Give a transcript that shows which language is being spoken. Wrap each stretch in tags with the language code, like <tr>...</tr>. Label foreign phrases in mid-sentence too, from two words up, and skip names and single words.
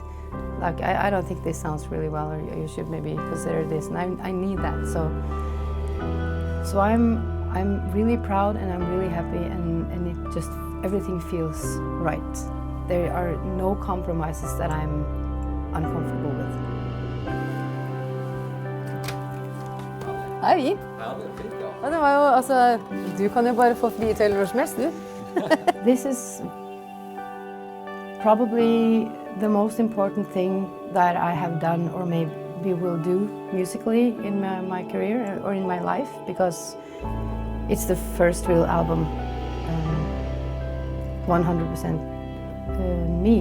<en>Like I don't think this sounds really well, or you should maybe consider this, and I need that. So I'm really proud and I'm really happy, and it just everything feels right. There are no compromises that I'm uncomfortable with.</en> <no>Det er fint. Ja, det er fint, ja. Ja, det var jo, altså, du kan jo bare få frie tøyler når som helst, du.</no> <en>This is probably the most important thing that I have done, or maybe will do musically in my career or in my life, because it's the first real album, 100% me.</en>